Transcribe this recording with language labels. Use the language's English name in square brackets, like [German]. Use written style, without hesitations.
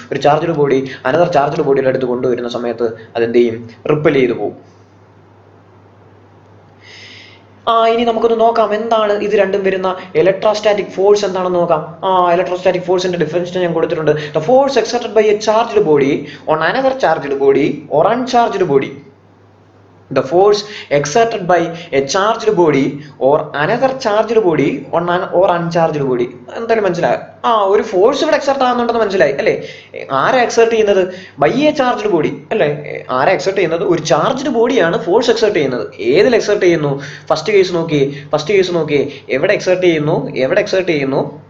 [Malayalam] ഒരു charged body another charged ബോഡിയുടെ അടുത്ത് കൊണ്ടുവരുന്ന സമയത്ത് അതെന്ത് ചെയ്യും? റിപ്പൽ ചെയ്തു പോകും. ഇനി നമുക്കൊന്ന് നോക്കാം എന്താണ് ഇത് രണ്ടും വരുന്ന ഇലക്ട്രോസ്റ്റാറ്റിക് ഫോഴ്സ് എന്താണെന്ന് നോക്കാം. ഇലക്ട്രോസ്റ്റാറ്റിക് ഫോഴ്സിന്റെ ഡെഫിനിഷൻ ഞാൻ കൊടുത്തിട്ടുണ്ട്. [English] The force exerted by a charged body on another charged body or uncharged body. The force exerted by a charged body or another charged body or uncharged body. [Malayalam] എന്തായാലും മനസ്സിലായോ? ഒരു force ഇവിടെ exert ആകുന്നുണ്ടെന്ന് മനസ്സിലായി അല്ലേ? ആരാ exert ചെയ്യുന്നത്? By A charged body അല്ലേ? ആരാ എക്സർട്ട് ചെയ്യുന്നത്? ഒരു ചാർജ്ഡ് ബോഡിയാണ് ഫോഴ്സ് എക്സർട്ട് ചെയ്യുന്നത്. ഏതിൽ എക്സർട്ട് ചെയ്യുന്നു? ഫസ്റ്റ് കേസ് നോക്കിയേ. എവിടെ എക്സർട്ട് ചെയ്യുന്നു?